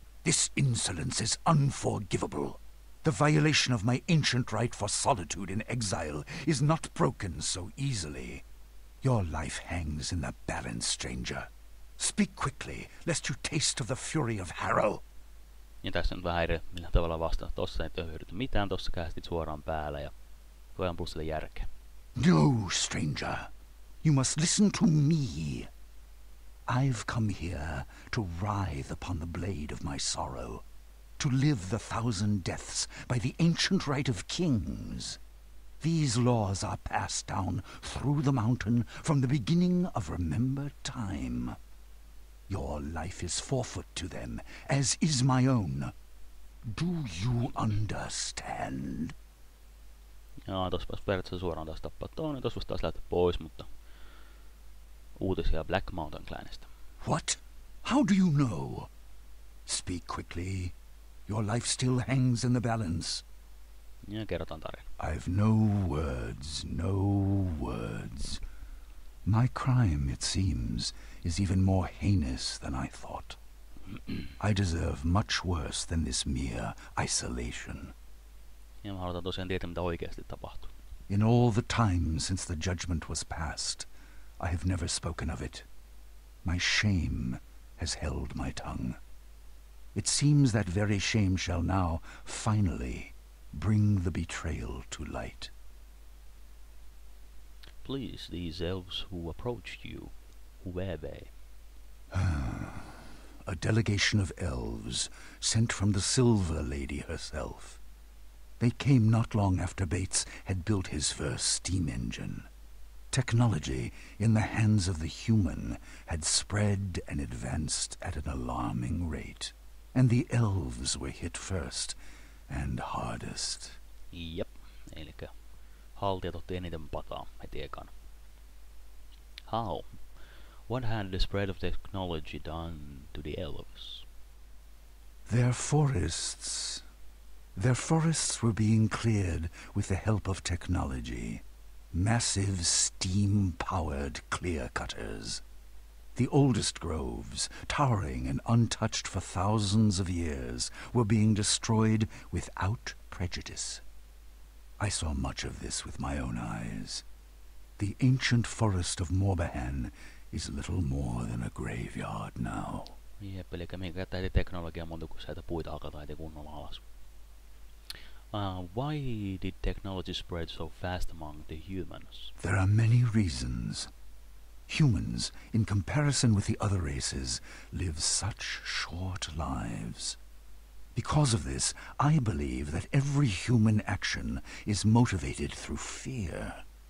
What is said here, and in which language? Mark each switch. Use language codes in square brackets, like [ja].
[en] This insolence is unforgivable. The violation of my ancient right for solitude in exile is not broken so easily. Your life hangs in the balance, stranger. Speak quickly, lest you taste of the fury of Harrow. [fi] Ja tässä nyt vähän eri millä tavalla vastaan. Tossa ei hyödytä mitään, tossa kästit suoraan päällä ja voidaan plus sille järkeä. [en] No, stranger. You must listen to me. I've come here to writhe upon the blade of my sorrow, to live the 1,000 deaths by the ancient right of kings. These laws are passed down through the mountain from the beginning of remembered time. Your life is forfeit to them, as is my own. Do you understand? [fi] Jaa, tossa pääs periaatteessa suoraan taas tappaa toinen, tossa taas lähteä pois, mutta uutisia Black Mountain Clanista. [en] What? How do you know? Speak quickly. Your life still hangs in the balance. [fi] Ja kerrotaan tarina. [en] I've no words, no words. My crime, it seems, is even more heinous than I thought. I deserve much worse than this mere isolation. [fi] Ja mä halutaan tosiaan tietää, mitä oikeasti tapahtuu. [en] In all the time since the judgment was passed, I have never spoken of it. My shame has held my tongue. It seems that very shame shall now, finally, bring the betrayal to light. Please, these elves who approached you, who were they? A delegation of elves sent from the Silver Lady herself. They came not long after Bates had built his first steam engine. Technology in the hands of the human had spread and advanced at an alarming rate, and the elves were hit first and hardest. [fi] Jep, elikkä haltijat otti eniten pataa heti ekana. [en] How? What had the spread of technology done to the elves? Their forests were being cleared with the help of technology. Massive steam-powered clear-cutters. The oldest groves, towering and untouched for thousands of years, were being destroyed without prejudice. I saw much of this with my own eyes. The ancient forest of Morbahan is little more than a graveyard now. [fi] Jep, eli mihin käyttää heti teknologiaa monta, kun sieltä puita hakataan heti kunnolla alas. [en] Why did technology spread so fast among the humans? There are many reasons. Humans, in comparison with the other races, live such short lives. Because of this, I believe that every human action is motivated through fear.